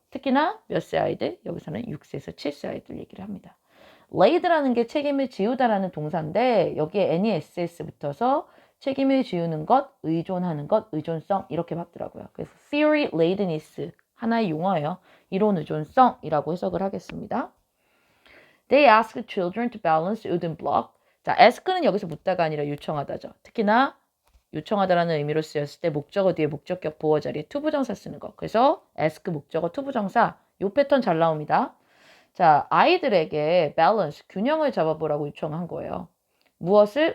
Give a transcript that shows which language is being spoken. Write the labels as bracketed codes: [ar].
[ko] 특히나 몇 세 아이들? 여기서는 6세에서 7세 아이들 얘기를 합니다. laid라는 게 책임을 지우다라는 동사인데 여기에 NESS 붙어서 책임을 지우는 것, 의존하는 것, 의존성 이렇게 봤더라고요. 그래서 theory ladeness 하나의 용어예요. 이론 의존성이라고 해석을 하겠습니다. [en] They asked children to balance wooden block. [ko] 자, ask는 여기서 묻다가 아니라 요청하다죠. 특히나 요청하다라는 의미로 쓰였을 때 목적어 뒤에 목적격 보어 자리에 투부정사 쓰는 거. 그래서 ask 목적어 투부정사 요 패턴 잘 나옵니다. 자, 아이들에게 밸런스, 균형을 잡아보라고 요청한 거예요. 무엇을?